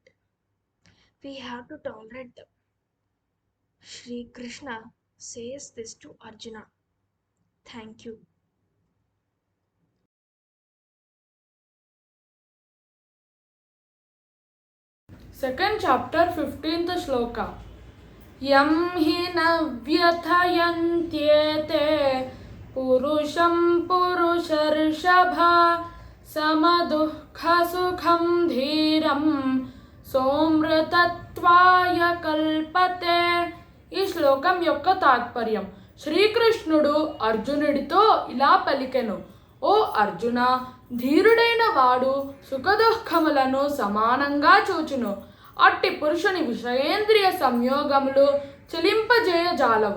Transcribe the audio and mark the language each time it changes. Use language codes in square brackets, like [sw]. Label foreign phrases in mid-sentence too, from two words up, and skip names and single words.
[en] We have to tolerate them. Shri Krishna says this to Arjuna. Thank you. Second chapter, 15th shloka. [sa] यं हि न व्यथयन्त्येते पुरुषं पुरुषर्षभ समदुःख सुखं धीरं सोऽमृतत्वाय कल्पते. [te] ఈ శ్లోకం యొక్క తాత్పర్యం: శ్రీకృష్ణుడు అర్జునుడితో ఇలా పలికెను, ఓ అర్జున, ధీరుడైన వాడు సుఖదుఃఖములను సమానంగా చూచును. అట్టి పురుషుని విషయేంద్రియ సంయోగములు చెలింపజేయజాలవు.